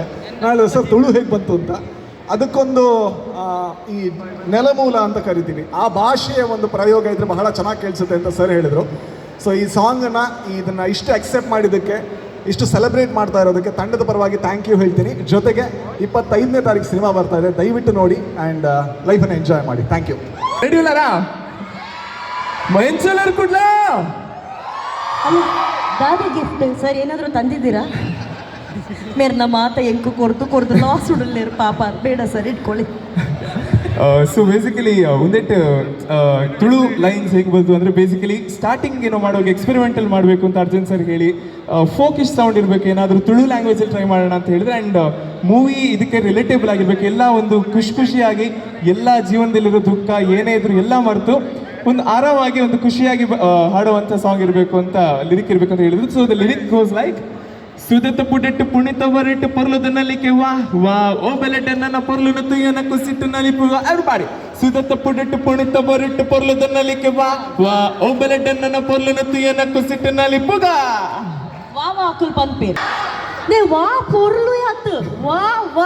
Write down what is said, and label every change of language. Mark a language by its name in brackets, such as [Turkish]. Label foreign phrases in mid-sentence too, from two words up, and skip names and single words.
[Kannada] ನಾನು ಸರ್ ತುಳು ಹೇಗೆ ಬಂತು ಅಂತ, ಅದಕ್ಕೊಂದು ಈ ನೆಲಮೂಲ ಅಂತ ಕರಿತೀವಿ, ಆ ಭಾಷೆಯ ಒಂದು ಪ್ರಯೋಗ ಇದ್ರೆ ಬಹಳ ಚೆನ್ನಾಗಿ ಕೇಳಿಸುತ್ತೆ ಅಂತ ಸರ್ ಹೇಳಿದರು. ಸೊ ಈ ಸಾಂಗನ್ನು ಇದನ್ನು ಇಷ್ಟು ಅಕ್ಸೆಪ್ಟ್ ಮಾಡಿದ್ದಕ್ಕೆ, ಇಷ್ಟು ಸೆಲೆಬ್ರೇಟ್ ಮಾಡ್ತಾ ಇರೋದಕ್ಕೆ ತಂಡದ ಪರವಾಗಿ [English] thank you [Kannada] ಹೇಳ್ತೀನಿ. ಜೊತೆಗೆ 25ನೇ ತಾರೀಕು ಸಿನಿಮಾ ಬರ್ತಾ ಇದೆ, ದಯವಿಟ್ಟು ನೋಡಿ ಆ್ಯಂಡ್ ಲೈಫನ್ನು ಎಂಜಾಯ್ ಮಾಡಿ. [English] Thank you. ರೆಡಿಯುಲಾರಾ ಮೈನ್ಸಲರ್ ಕುಡ್ಲ [Kannada] ದಾದ ಗಿಫ್ಟ್ ಸರ್ ಏನಾದರೂ ತಂದಿದ್ದೀರಾ? [Tulu] ಮೇರ್ನ ಮಾತ ಎಂಕು ಕೊಡ್ದು ಲಾಸ್ ಉಡಲೇರು ಪಾಪ, [Kannada] ಬೇಡ ಸರ್ ಇಟ್ಕೊಳ್ಳಿ. [English] so basically [Kannada] ಒಂದೆಟ್ಟು [English] Tulu lines [Kannada] ಹೇಗೆ ಬಂತು ಅಂದರೆ, [English] basically starting [Kannada] ಏನೋ ಮಾಡುವಾಗ ಎಕ್ಸ್ಪೆರಿಮೆಂಟಲ್ ಮಾಡಬೇಕು ಅಂತ ಅರ್ಜುನ್ ಸರ್ ಹೇಳಿ, [English] folkish sound [Kannada] ಇರಬೇಕು, ಏನಾದರೂ ತುಳು ಲ್ಯಾಂಗ್ವೇಜಲ್ಲಿ ಟ್ರೈ ಮಾಡೋಣ ಅಂತ ಹೇಳಿದ್ರೆ, [English] and movie [Kannada] ಇದಕ್ಕೆ ರಿಲೇಟೇಬಲ್ ಆಗಿರಬೇಕು, ಎಲ್ಲ ಒಂದು ಖುಷಿಯಾಗಿ ಎಲ್ಲ ಜೀವನದಲ್ಲಿರೋ ದುಃಖ ಏನೇ ಇದ್ರು ಎಲ್ಲ ಮರೆತು ಒಂದು ಆರಾಮಾಗಿ ಒಂದು ಖುಷಿಯಾಗಿ ಹಾಡುವಂಥ ಸಾಂಗ್ ಇರಬೇಕು ಅಂತ, ಲಿರಿಕ್ ಇರಬೇಕು ಅಂತ ಹೇಳಿದ್ರು. [English] so the lyric goes like: [Tulu] ಸುದತ್ತ ಪುಡೆಟ್ಟು ಪುಣಿತ ಬರೆಟ್ಟು ಪರ್ಲದ ನಲಿಕೆ ವಾ ವಾ ಓ ಬೆಲೆಟ ನನ್ನ ಪರ್ಲುನ ತುಯ್ಯನ ಕುಸಿಟ್ಟು ನಲಿಪುವ. ಎವ್ರಿಬಡಿ ಸುದತ್ತ ಪುಡೆಟ್ಟು ಪುಣಿತ ಬರೆಟ್ಟು ಪರ್ಲದ ನಲಿಕೆ ವಾ ವಾ ಓ ಬೆಲೆಟ ನನ್ನ ಪರ್ಲುನ ತುಯ್ಯನ ಕುಸಿಟ್ಟು ನಲಿಪುಗ. ವಾ ವಾ ಅಕುಲ್ ಪನ್ಪೇರ್ ನೇ ವಾ ಪೊರ್ಲು ಯಾತ್ ವಾ ವಾ.